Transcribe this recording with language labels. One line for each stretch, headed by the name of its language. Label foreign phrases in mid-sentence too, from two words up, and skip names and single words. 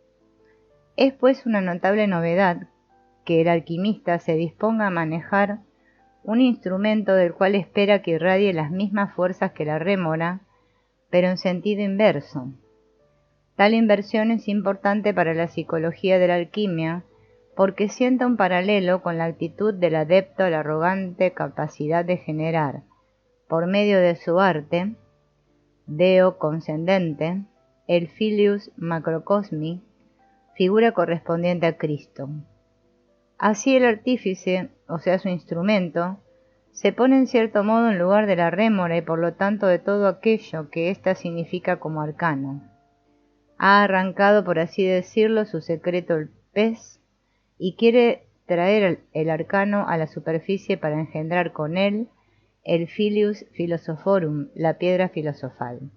Spanish: Es pues una notable novedad que el alquimista se disponga a manejar un instrumento del cual espera que irradie las mismas fuerzas que la rémora, pero en sentido inverso. Tal inversión es importante para la psicología de la alquimia, porque sienta un paralelo con la actitud del adepto a la arrogante capacidad de generar, por medio de su arte,
Latin: Deo conscendente,
Spanish: el
Latin: Filius macrocosmi,
Spanish: figura correspondiente a Cristo. Así el artífice, o sea su instrumento, se pone en cierto modo en lugar de la rémora y por lo tanto de todo aquello que ésta significa como arcano. Ha arrancado, por así decirlo, su secreto el pez y quiere traer el arcano a la superficie para engendrar con él el
Latin: Filius Philosophorum,
Spanish: la piedra filosofal.